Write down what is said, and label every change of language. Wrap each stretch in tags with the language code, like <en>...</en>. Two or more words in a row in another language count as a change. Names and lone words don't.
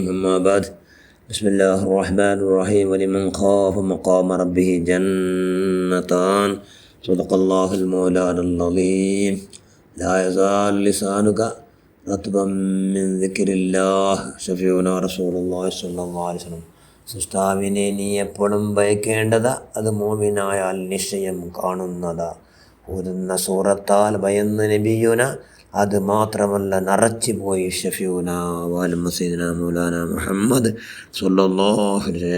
<ar>أما بعد. بسم الله الرحمن الرحيم. ولمن خاف مقام ربه جنتان. صدق الله المولانا العظيم. لا يزال لسانك رطبا من ذكر الله شفيعنا رسول الله صلى الله عليه وسلم.</ar> <ml>സൃഷ്ടാവിനെ നീ എപ്പോഴും ഭയക്കേണ്ടത് അത് മോമിനായാൽ നിശ്ചയം കാണുന്നതാ. ഓതുന്ന സൂറത്താൽ ഭയന്ന് നബിയുന, അത് മാത്രമല്ല നിറച്ചു പോയി</ml> <ar>شفيعنا وعلى سيدنا مولانا محمد صلى الله عليه وسلم.</ar>